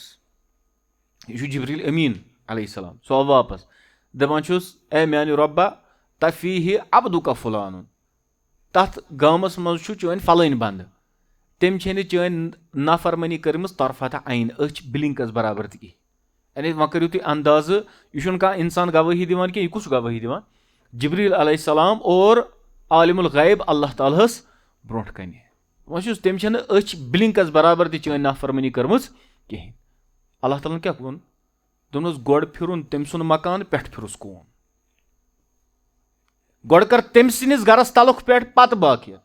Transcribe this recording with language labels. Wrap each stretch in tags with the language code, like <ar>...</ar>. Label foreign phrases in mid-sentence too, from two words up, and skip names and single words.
<ks>یہِ چھُ جبریٖل امیٖن</ks> <ar>علیہ السلام</ar> <ks>سُہ آو واپس دپان چھُس اے میانہِ رۄبا تفیٖہِ عبدُکا فُلانُن تتھ گامس منٛز چھُ چٲنۍ فلٲنۍ بنٛدٕ تٔمۍ چھےٚ نہٕ چٲنۍ نافرمٲنی کٔرمٕژ</ks> <ar>طرفتا عین</ar> <ks>أچھ بِلِنکس برابر تہِ کِہینۍ. یعنی وۄنۍ کٔرِو تُہۍ اندازٕ یہِ چھُنہٕ کانٛہہ انسان گوٲہی دِوان کینٛہہ یہِ کُس چھُ گوٲہی دِوان جبریٖل</ks> <ar>علیہ السلام</ar> <ks>اور</ks> <ar>عالم الغیب</ar> <ks>اللہ تعالیٰ ہس برونٛٹھ کنہِ. وۄنۍ چھُس تٔمۍ چھےٚ نہٕ أچھ بِلِنکس برابر تہِ چٲنۍ نافرمٲنی کٔرمٕژ کِہینۍ. اللہ تعالیٰ ہن کیٛاہ ووٚن دوٚپنس گۄڈٕ پھِرُن تٔمۍ سُنٛد مکان پٮ۪ٹھٕ پھِرُس کوم گۄڈٕ کر تٔمۍ سٕنٛدِس گرس تلُک پٮ۪ٹھ پتہٕ باقین.</ks>